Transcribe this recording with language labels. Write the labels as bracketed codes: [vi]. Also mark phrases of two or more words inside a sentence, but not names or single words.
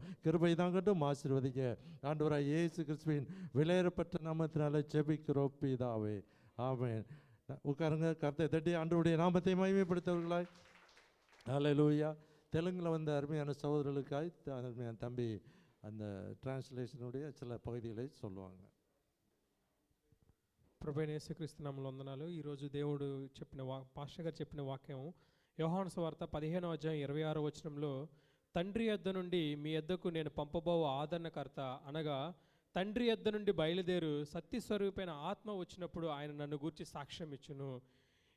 [ta] கிருபை தாங்கட்டும், ஆசீர்வதிக்க ஆண்டவராய் இயேசு கிறிஸ்துவின் விலையேறப்பட்ட நாமத்தினால ஜெபிக்கிறோம் பிதாவே, ஆமென். உட்காருங்க, கர்த்தரை தட்டி ஆண்டவருடைய நாமத்தை மகிமைப்படுத்தவர்களாய். ஹல்லேலூயா. தெலுங்கில் வந்த அருமையான சகோதரர்களுக்காய் அருமையான தம்பி அந்த டிரான்ஸ்லேஷனுடைய சில பகுதிகளை சொல்லுவாங்க. [te] ప్రభువైన యేసుక్రీస్తు నామములో వందనాలు. ఈరోజు దేవుడు చెప్పిన పాస్టర్ గారు చెప్పిన వాక్యం యోహాను సువార్త 15వ అధ్యాయం 26వ వచనంలో, తండ్రి యొద్ద నుండి మీ యొద్దకు నేను పంపబో ఆదరణకర్త అనగా తండ్రి యొద్ద నుండి బయలుదేరు సత్యస్వరూపైన ఆత్మ వచ్చినప్పుడు ఆయన నన్ను గూర్చి సాక్ష్యం ఇచ్చును.